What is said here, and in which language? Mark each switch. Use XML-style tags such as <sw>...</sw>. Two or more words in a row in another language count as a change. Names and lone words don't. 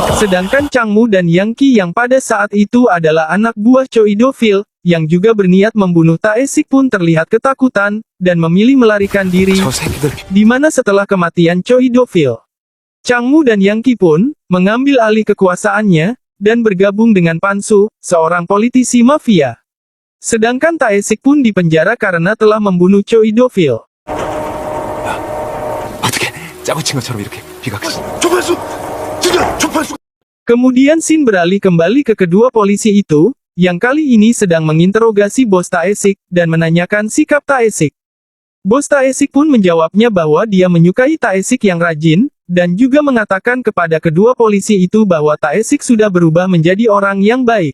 <id>Sedangkan Changmu dan Yang Qi yang pada saat itu adalah anak buah Choi Do-fil, yang juga berniat membunuh Tae-sik pun terlihat ketakutan, dan memilih melarikan diri, di mana setelah kematian Choi Do-fil, Changmu dan Yang Qi pun mengambil alih kekuasaannya, dan bergabung dengan Pansu, seorang politisi mafia. Sedangkan Tae-sik pun dipenjara karena telah membunuh Choi Do-fil.</id> <ko>어떻게 짜고 친 것처럼 이렇게 비각시. 조판수! 진짜 조판수!</ko> <id>Kemudian Shin beralih kembali ke kedua polisi itu, yang kali ini sedang menginterogasi bos Tae-sik, dan menanyakan sikap Tae-sik. Bos Tae-sik pun menjawabnya bahwa dia menyukai Tae-sik yang rajin, dan juga mengatakan kepada kedua polisi itu bahwa Tae-sik sudah berubah menjadi orang yang baik.</id>